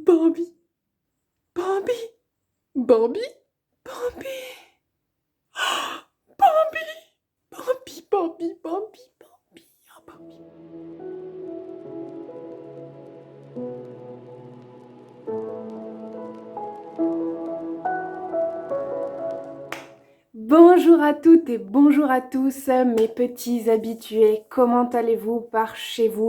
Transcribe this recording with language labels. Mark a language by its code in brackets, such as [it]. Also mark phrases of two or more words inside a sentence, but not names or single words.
[fr] Bambi, Bambi, Bambi, Bambi, Bambi, Bambi, Bambi, Bambi, Bambi, ah, Bambi. Bonjour à toutes et bonjour à tous mes petits habitués, comment allez-vous par chez vous?